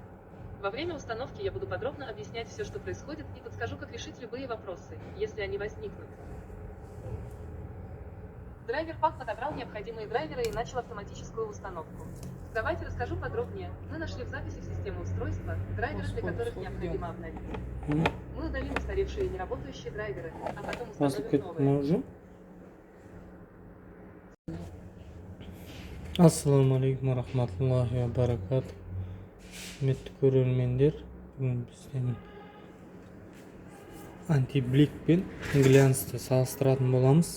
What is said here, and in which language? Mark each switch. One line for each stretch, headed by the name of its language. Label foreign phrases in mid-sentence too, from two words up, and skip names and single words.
Russian: Во время установки я буду подробно объяснять все, что происходит, и подскажу, как решить любые вопросы, если они возникнут. Драйвер ПАК подобрал необходимые драйверы и начал автоматическую установку. Давайте расскажу подробнее. Мы нашли в записи системы устройства драйверы, для которых необходимо обновить. Мы удалим устаревшие и неработающие драйверы, а потом
Kazakh: Басып
Russian: установим
Kazakh: кеттім
Russian: новые. уже.
Arabic: السلام رحمة الله وبركات.
Kazakh: Құрметті көрермендер, бүгін бізден антиблик пен глянцты салыстыратын боламыз.